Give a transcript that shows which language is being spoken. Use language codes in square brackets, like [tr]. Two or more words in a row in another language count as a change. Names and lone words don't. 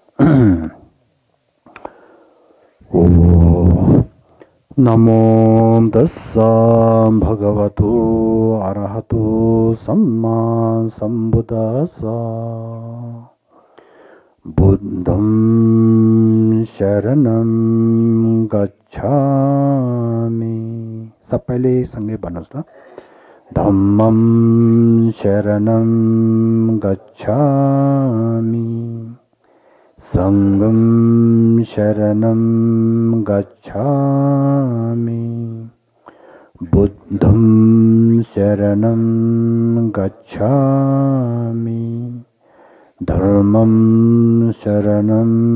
[pi] ओ नमो तस्सा भगवतो अरहतो सम्मा सम्बुद्धास्सा बुद्धं शरणं गच्छामि [ne] सबैले सँगै भन्नुस् ल [pi] धम्मं शरणं गच्छामि संघं शरणं गच्छामि बुद्धं शरणं गच्छामि धर्मं शरणं